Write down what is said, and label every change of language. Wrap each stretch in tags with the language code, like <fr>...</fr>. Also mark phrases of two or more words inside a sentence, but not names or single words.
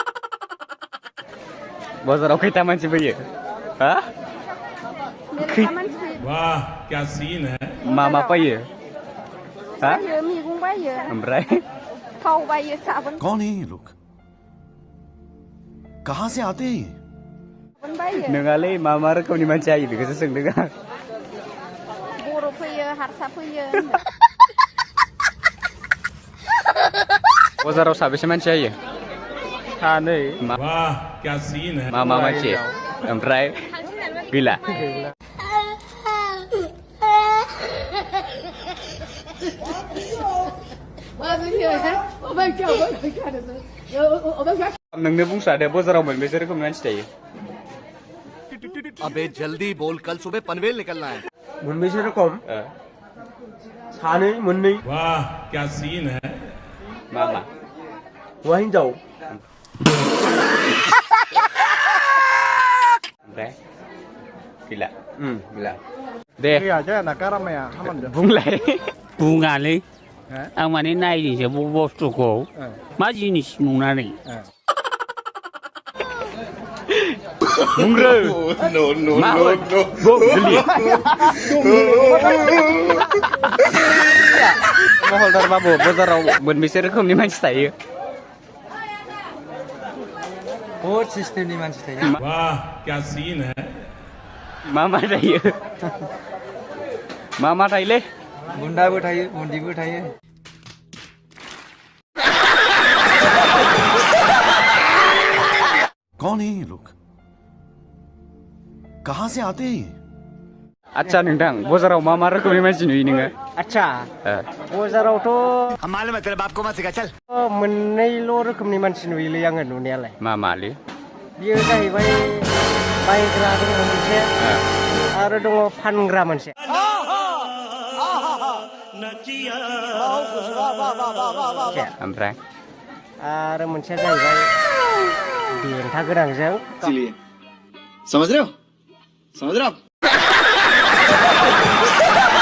<brx>बाजाराव खैथा मानसि फैयो हा</brx> <hi>वाह क्या सीन है</hi> <brx>मा मा बायो हा बायो मैगं बायो ओमफ्राय थाव बायो साबोन</brx> <hi>कौन है ये लोग कहाँ से आते हैं ये?</hi> <brx>साबोन बायो नोंहालै मा मा रोखोमनि मानसि जायो बेखौसो सोंदों आं बर' फैयो हारसा फैयो बाजाराव साबेसे मानसि जायो सानै</brx> <hi>वाह क्या सीन है</hi> <brx>मा मा मानसि ओमफ्राय गैला नोंनो बुंसादो बाजाराव मोनबेसे रोखोमनि मानसि थायो</brx> <hi>अबे जल्दी बोल कल सुबह पनवेल निकलना है</hi> <brx>मोनबेसे रोखोम सानै मोननै</brx> <hi>वाह क्या सीन है</hi> <brx>मा मा हौवा हिनजाव ओमफ्राय गैला गैला दे बुंलाय बुङालै आं माने नायनोसो बुस्थुखौ मा जिनिस नुनानै बुंग्रो मा गोरलै महलदार बाबु बाजाराव मोनबेसे रोखोमनि मानसि थायो बहुद सिस्टेमनि मानसि थायो</brx> <hi>वाह क्या सीन है</hi> <brx>मा मा थायो मा मा थायोलै बुन्दाबो थायो बुन्दिबो थायो</brx> <hi>कौन है ये लोग कहाँ से आते हैं ये?</hi> <brx>आदसा नोंथां बाजाराव मा मा रोखोमनि मानसि नुयो नोङो आदसा बाजारावथ'</brx> <hi>हम मालूम है तेरे बाप को मत सिखा चल</hi> <brx>मोननैल' रोखोमनि मानसि नुयोलै आङो नुनायालाय मा मालै बियो जाहैबाय बायग्रा दङ मोनसे आरो दङ फानग्रा मोनसे ओमफ्राय आरो मोनसेया जाहैबाय देन्था गोनांजों</brx> <hi>समझ रहे हो</hi>